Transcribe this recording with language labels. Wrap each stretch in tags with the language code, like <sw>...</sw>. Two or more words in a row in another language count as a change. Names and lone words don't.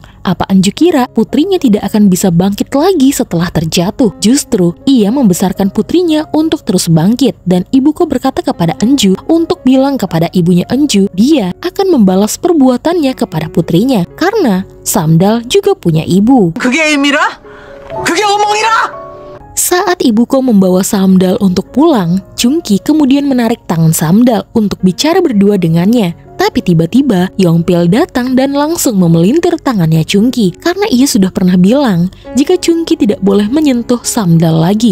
<id>Apa Enju kira putrinya tidak akan bisa bangkit lagi setelah terjatuh? Justru ia membesarkan putrinya untuk terus bangkit. Dan Ibuko berkata kepada Enju untuk bilang kepada ibunya Enju dia akan membalas perbuatannya kepada putrinya. Karena Samdal juga punya ibu.</id> <ko>그게 의미라? 그게 어머니라?</ko> <id>Saat Ibuko membawa Samdal untuk pulang, Chungki kemudian menarik tangan Samdal untuk bicara berdua dengannya. Tapi tiba-tiba Yongpil datang dan langsung memelintir tangannya Chungki karena ia sudah pernah bilang jika Chungki tidak boleh menyentuh Samdal lagi.</id>